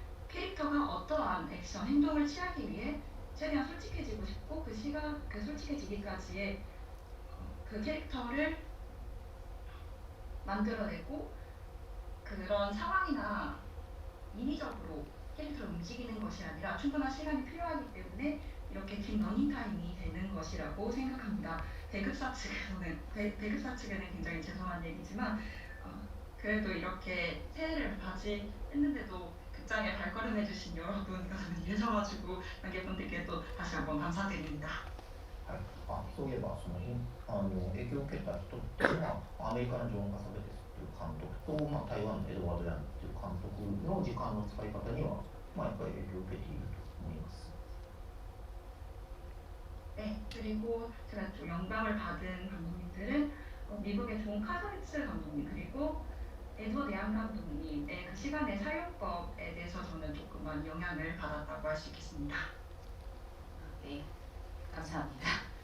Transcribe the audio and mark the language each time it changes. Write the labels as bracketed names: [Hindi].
[Korean] 캐릭터가 어떠한 액션, 행동을 취하기 위해 최대한 솔직해지고 싶고 그 솔직해지기까지의 그 캐릭터를 만들어내고 그런 상황이나 인위적으로 캐릭터를 움직이는 것이 아니라 충분한 시간이 필요하기 때문에 이렇게 긴 러닝타임이 되는 것이라고 생각합니다. 배급사 측에는 굉장히 죄송한 얘기지만 그래도 이렇게 새해를 맞이했는데도 극장에 발걸음해주신 여러분과 저는 계셔가지고 관객분들께 또 다시 한번 감사드립니다. [Japanese] そういえば影響を受けた人っていうのはアメリカのジョン・カサベテスという監督と、台湾のエドワード・ヤンという監督の時間の使い方には、やっぱり影響を受けていると思います。 [Korean] 네, 그리고 제가 좀 영감을 받은 감독님들은 미국의 존 카사비츠 감독님 그리고 에드워드 양 감독님의 그 시간의 사용법에 대해서 저는 조금 많이 영향을 받았다고 할 수 있겠습니다. 네, 감사합니다.